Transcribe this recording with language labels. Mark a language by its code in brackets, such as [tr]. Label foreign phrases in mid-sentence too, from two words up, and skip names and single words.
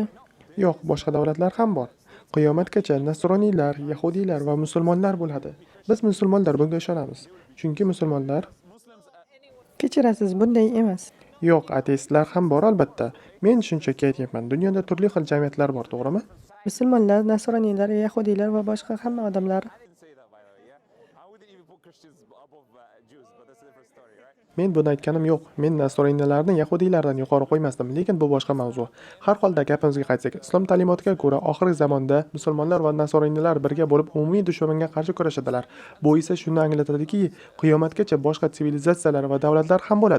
[uz] Yo'q, boshqa davlatlar ham bor. Qiyomatgacha nasroniylar, yahudiylar va musulmonlar bo'ladi. Biz musulmonlar bunga ishonamiz. Chunki musulmonlar Kechirasiz, bunday emas. Yo'q, ateistlar ham bor albatta. Men shunchaki aytyapman, dunyoda turli xil jamiyatlar bor, to'g'rimi? Musulmonlar, nasroniylar, yahudiylar va boshqa hamma odamlar. [en] I wouldn't even put Christians above Jews, but that's a different story, right? [uz] Men buni aytganim yo'q. Men nasroniylarni yahudiylardan yuqori qo'ymasdim, lekin bu boshqa mavzu. Har holda gapimizga qaytsak, islom ta'limotiga ko'ra oxirgi zamonda musulmonlar va nasroniylar birga bo'lib umumiy dushmanga qarshi kurashadilar. Bu esa shuni anglatadiki, qiyomatgacha boshqa sivilizatsiyalar va davlatlar ham bo'ladi.